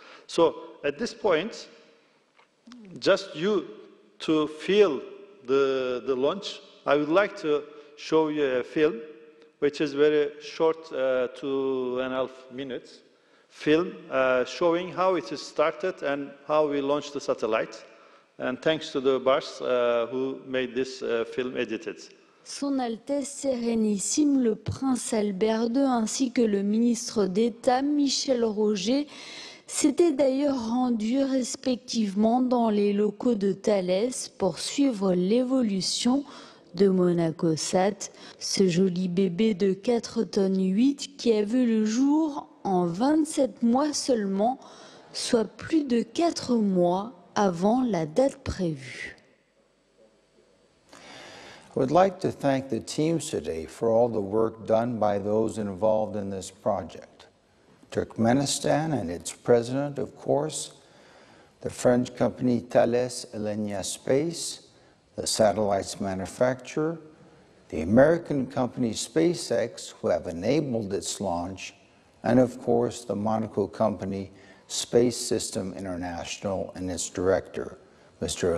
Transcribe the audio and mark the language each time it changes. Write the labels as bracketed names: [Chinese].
[English] So at this point, just you to feel the launch, I would like to show you a film, which is very short, 2.5 minutes, film showing how it is started and how we launched the satellite. And thanks to the Bars who made this film edited. [French] Son Altesse Sérénissime le Prince Albert II ainsi que le ministre d'État Michel Roger s'étaient d'ailleurs rendus respectivement dans les locaux de Thales pour suivre l'évolution de MonacoSat, ce joli bébé de 4 tonnes 8 qui a vu le jour en 27 mois seulement, soit plus de 4 mois avant la date prévue. [English] I would like to thank the teams today for all the work done by those involved in this project. Turkmenistan and its president, of course, the French company Thales Alenia Space, the satellite's manufacturer, the American company SpaceX, who have enabled its launch, and of course the Monaco company Space System International and its director, Mr.